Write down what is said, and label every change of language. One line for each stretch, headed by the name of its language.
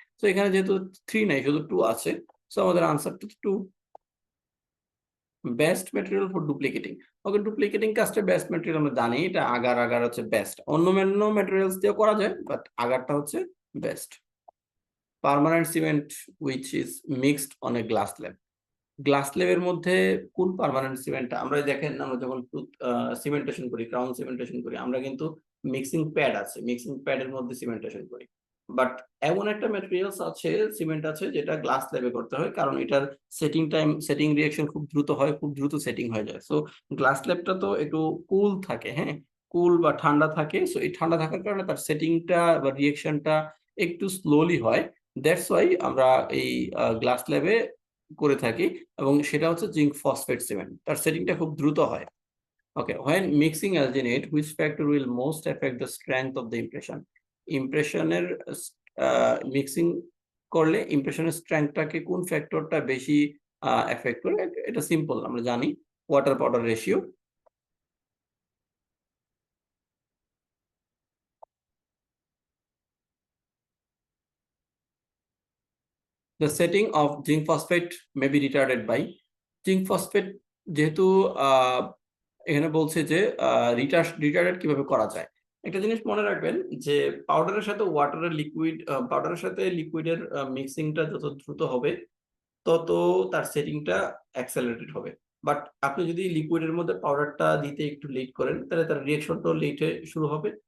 Bangla: So এখানে যেহেতু 3 নাই শুধু 2 আছে, সো আমাদের আনসারটা 2।
English: Best material for duplicating.
Bangla: Okay, duplicating কাজটা বেস্ট ম্যাটেরিয়াল আমরা জানি, এটা আগার হচ্ছে বেস্ট। অন্য ম্যাটেরিয়ালস দিয়েও করা যায়, বাট আগারটা হচ্ছে best.
English: Permanent cement which is mixed on a glass slab.
Bangla: Glass স্ল্যাবের মধ্যে কোন পার্মানেন্ট সিমেন্টটা আমরা দেখেন, আমরা যখন সিমেন্টেশন করি, ক্রাউন সিমেন্টেশন করি, আমরা কিন্তু মিক্সিং প্যাড আছে, মিক্সিং প্যাডের মধ্যে সিমেন্টেশন করি। বাট এমন একটা ম্যাটেরিয়ালস আছে, সিমেন্ট আছে যেটা গ্লাস স্ল্যাবে করতে হয়, কারণ এটার সেটিং রিঅ্যাকশন খুব দ্রুত হয়, খুব দ্রুত সেটিং হয়ে যায়। সো গ্লাস স্ল্যাবটা তো একটু কুল থাকে, হ্যাঁ, কুল বা ঠান্ডা থাকে। সো এই ঠান্ডা থাকার কারণে তার সেটিংটা বা রিঅ্যাকশনটা একটু স্লোলি হয়।
English: that's why
Bangla: আমরা এই গ্লাস স্ল্যাবে করে থাকি এবং সেটা হচ্ছে জিঙ্ক ফসফেট সিমেন্ট, তার সেটিংটা খুব দ্রুত হয়।
English: Okay, when mixing alginate which factor will most affect the strength of the impression?
Bangla: ইমপ্রেশনের mixing করলে ইমপ্রেশনের স্ট্রেংথটাকে কোন ফ্যাক্টরটা বেশি এফেক্ট করে? এটা সিম্পল, আমরা জানি water powder ratio.
English: The setting of zinc phosphate may be retarded by zinc phosphate,
Bangla: যেহেতু এখানে বলছে যে রিটার্ডেড কিভাবে করা যায়। একটা জিনিস মনে রাখবেন যে পাউডারের সাথে ওয়াটারের লিকুইড, পাউডারের সাথে লিকুইডের মিক্সিংটা যত দ্রুত হবে তত তার সেটিংটা অ্যাক্সেলারেটেড হবে। বাট আপনি যদি লিকুইডের মধ্যে পাউডারটা দিতে একটু লেট করেন, তাহলে তার রিঅ্যাকশনটাও লেটে শুরু হবে।